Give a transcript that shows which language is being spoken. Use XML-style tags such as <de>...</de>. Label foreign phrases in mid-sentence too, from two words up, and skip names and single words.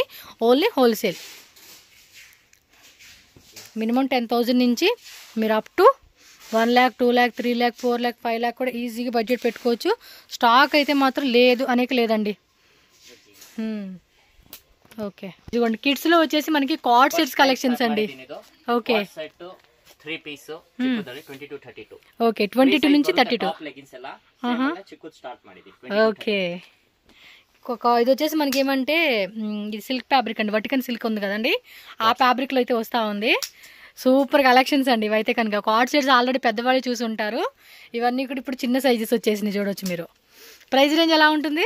<en>only wholesale.</en> <te>మినిమం 10,000 నుంచి మీరు</te> <en>up to</en> <te>1 lakh, 2 lakh, 3 lakh, 4 lakh, 5 lakh కూడా ఈజీగా బడ్జెట్ పెట్టుకోవచ్చు. స్టాక్ అయితే మాత్రం లేదు అనేక లేదండి. ఓకే, ఇదిగోండి కిడ్స్లో వచ్చేసి మనకి</te> <en>card sets collections</en> <te>అండి. ఓకే,</te> <en>set 3 piece</en> <kn>ಚಿಕ್ಕುದಲ್ಲಿ 22-32.</kn> <te>ఓకే, 22 నుంచి 32.</te> <kn>లెగిన్స్ ಎಲ್ಲ ಚಿಕ್ಕುದು ಸ್ಟಾರ್ಟ್ ಮಾಡಿದ್ವಿ.</kn> <te>ఓకే, ఇది వచ్చేసి మనకి ఏమంటే ఇది</te> <en>silk fabric</en> <te>అండి, వటికన్ సిల్క్ ఉంది కదండి, ఆ ఫ్యాబ్రిక్లో అయితే వస్తూ ఉంది.</te> <en>super collections</en> <te>అండి ఇవైతే కనుక.</te> <en>card sets</en> <te>ఆల్రెడీ పెద్దవాళ్ళు చూసి ఉంటారు, ఇవన్నీ కూడా ఇప్పుడు చిన్న సైజెస్ వచ్చేసినాయి చూడవచ్చు మీరు.</te> <en>price range</en> <te>ఎలా ఉంటుంది?</te>